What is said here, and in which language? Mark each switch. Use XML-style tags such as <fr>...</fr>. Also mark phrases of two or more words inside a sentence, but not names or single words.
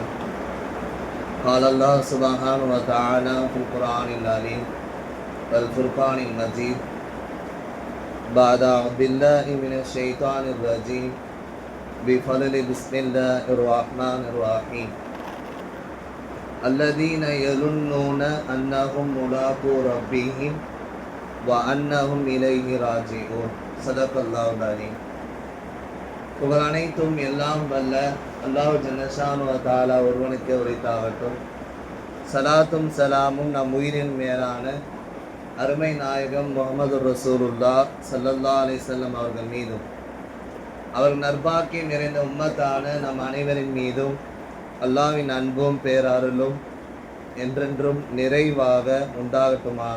<ar>قال الله سبحانه وتعالى في القرآن العظيم والفرقان المجيد بعد أعوذ بالله من الشيطان الرجيم بفضل بسم الله الرحمن الرحيم. الذين يظنون أنهم ملاقو ربهم وأنهم إليه راجعون. صدق الله العظيم.</ar> <ta>புகழ் அனைத்தும் எல்லாம் வல்ல</ta> <ar>الله جل شأنه وتعالى</ar> <ta>ஒருவனுக்கே உரித்தாகட்டும். சலாத்தும் சலாமும் நம் உயிரின் மேலான அருமை நாயகம்</ta> <ar>محمد رسول الله صلى الله عليه وسلم</ar> <ta>அவர்கள் மீதும் அவர்கள் நற்பாக்கியம் நிறைந்த உம்மத்தான நம் அனைவரின் மீதும் அல்லாஹ்வின் அன்பும் பேரருளும் என்றென்றும் நிறைவாக உண்டாகட்டுமாக.</ta>